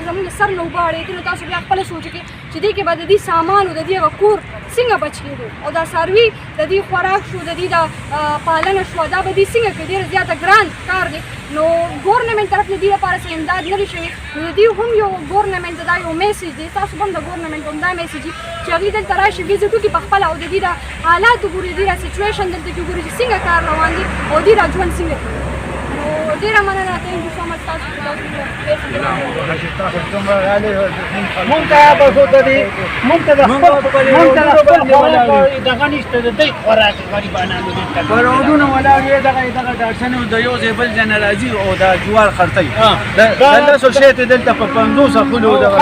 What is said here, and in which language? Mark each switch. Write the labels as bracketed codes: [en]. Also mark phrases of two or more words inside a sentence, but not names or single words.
[ps] زموږ سر نه اوبه اړېدي نو تاسو بیا خپله سوچ وکړئ چې دې کې به د دې سامان او د دې هغه کور څنګه بچ کېدو او دا څاروي د دې خوراک شو د دې دا پالنه شوه دا به دې څنګه کړي ډېر زیاته ګران کار دی نو ګورنمنټ طرف نه دې لپاره څه امداد نه دی شوی نو د دې هم یو ګورنمنټ دا یو میسج دی تاسو هم د ګورنمنټ هم دا میسج دی چې هغوی دلته راشي ویزټ وکړي په خپله او د دې د حالات وګوري د دې د سچویشن دلته کې وګوري چې څنګه کار روان دی او دې را ژوند څنګه کوي نو ډېره مننه [en] thank you so much [ps] تاسو مونږ ته بس ورته دي مونږ ته د خپل دغه نشته د دوی خوراک غریبانانو دلته په رودونه ولاړ یې دغه ډاکټرانو د یو ځای بل ځای نه راځي او دا جوار خرڅوي دا لسو شی ته دلته په 500 خلکو دغه